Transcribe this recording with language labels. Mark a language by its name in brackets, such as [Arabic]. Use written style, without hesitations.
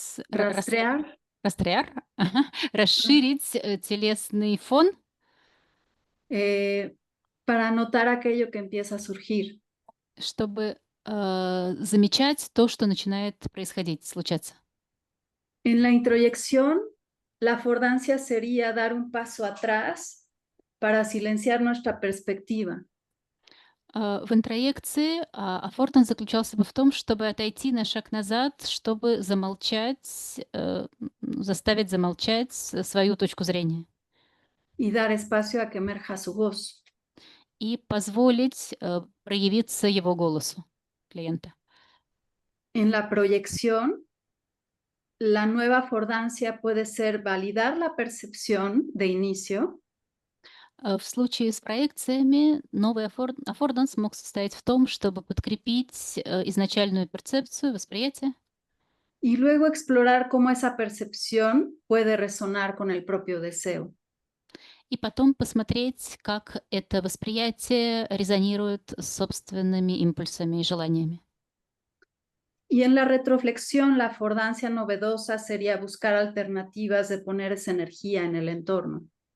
[Spanish] rastrear [Russian] ага, расширить телесный фон, [Spanish] para notar aquello que empieza a surgir. [Russian] чтобы замечать то, что начинает происходить, случаться. [Spanish] En la introyección, la affordancia sería dar un paso atrás para silenciar nuestra perspectiva. [Russian] В интроекции аффорданс заключался бы в том, чтобы отойти на шаг назад, чтобы замолчать, заставить замолчать свою точку зрения [Spanish] Y dar espacio a que emerja su voz. [Russian] и позволить проявиться его голосу клиента. [Spanish] En la proyección, la nueva affordancia puede ser validar la percepción de inicio [Russian] В случае с проекциями новый аффорданс мог состоять в том, чтобы подкрепить изначальную перцепцию, восприятие, [Spanish] y luego explorar cómo esa percepción puede resonar con el propio deseo. [Russian] и потом посмотреть, как это восприятие резонирует с собственными импульсами и желаниями. [Spanish] Y en la retroflexión, la affordancia novedosa sería buscar alternativas de poner esa energía en el entorno.